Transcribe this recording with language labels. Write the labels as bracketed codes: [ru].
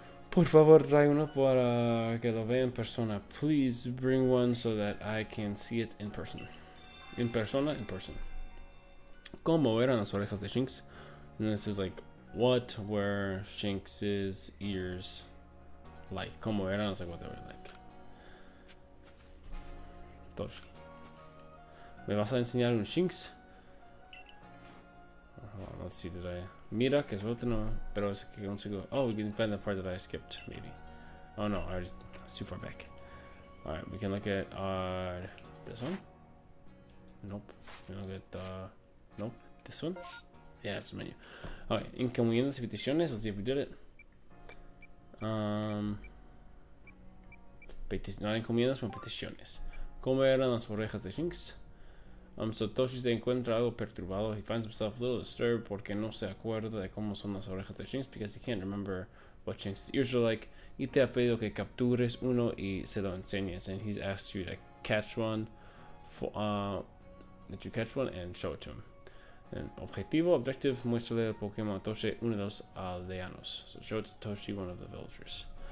[es] Por favor, trae uno para que lo vea en persona. [en] Please bring one so that I can see it in person. In person. [es] ¿Cómo eran las orejas de Shinx? [en] And this is like, what were Shinx's ears like? [es] ¿Cómo eran? [en] It's like what they were like. Tosh. [es] ¿Me vas a enseñar un Shinx? [en] Let's see, did I... [es] Mira, que suerte no, pero es que consigo... [en] Oh, we can find the part that I skipped, maybe. Oh no, it's too far back. Alright, we can look at this one? Nope. We can look at nope, this one? Yeah, that's the menu. Okay, [es] encomiendas y peticiones, [en] let's see if we did it. [es] No encomiendas, pero peticiones. ¿Cómo eran las orejas de Shinx? Satoshi se encuentra algo perturbado. [en] He finds himself a little disturbed [es] porque no se acuerda de cómo son las orejas de Shinx, [en] because he can't remember what Shinx's ears are like. [es] Y te ha pedido que captures uno y se lo enseñes, [en] and he's asked you to catch one, that you catch one and show it to him. And objective, [es] muéstrale al Pokémon Toshi uno de los aldeanos. [en] So show it to Toshi, one of the villagers.